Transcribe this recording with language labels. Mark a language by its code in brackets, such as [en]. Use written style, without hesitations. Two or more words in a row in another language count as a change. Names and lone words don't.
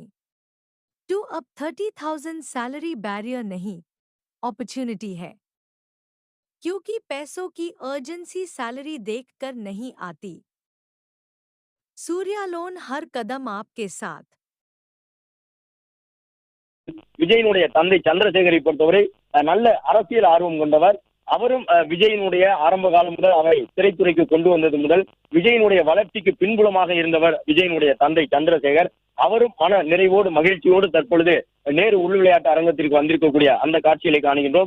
[hi] टू अब 30,000 [en] salary barrier [hi] नहीं, अपॉर्चुनिटी है, क्योंकि पैसों की अर्जेंसी सैलरी देखकर नहीं आती। सूर्या लोन हर कदम आपके साथ। [ta] விஜயினுடைய தந்தை சந்திரசேகரை பொறுத்தவரை நல்ல அரசியல் ஆர்வம் கொண்டவர். அவரும் விஜயினுடைய ஆரம்ப காலம் முதல் அவரை திரைத்துறைக்கு கொண்டு வந்தது முதல் விஜயினுடைய வளர்ச்சிக்கு பின்புலமாக இருந்தவர் விஜயினுடைய தந்தை சந்திரசேகர். அவரும் மன நிறைவோடு மகிழ்ச்சியோடு தற்பொழுது நேரு உள் விளையாட்டு அரங்கத்திற்கு வந்திருக்கக்கூடிய அந்த காட்சிகளை காணுகின்றோம்.